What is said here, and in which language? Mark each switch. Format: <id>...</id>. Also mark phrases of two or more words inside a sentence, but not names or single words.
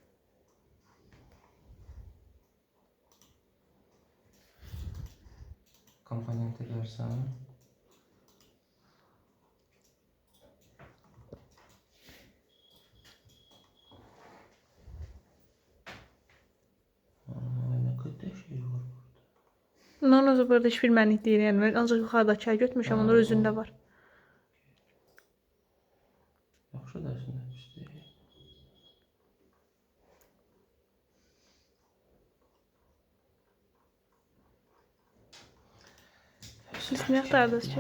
<tr>Komponenti görsen. Ne kadar şey var burada.</tr> <az>Bunların özü burada heç bir mənlik deyil, yəni mən ancaq yuxarıdakı götürmüşəm, onlar özündə var. Yaxşı dərsin işte. Siz nə axtardınız ki?</az>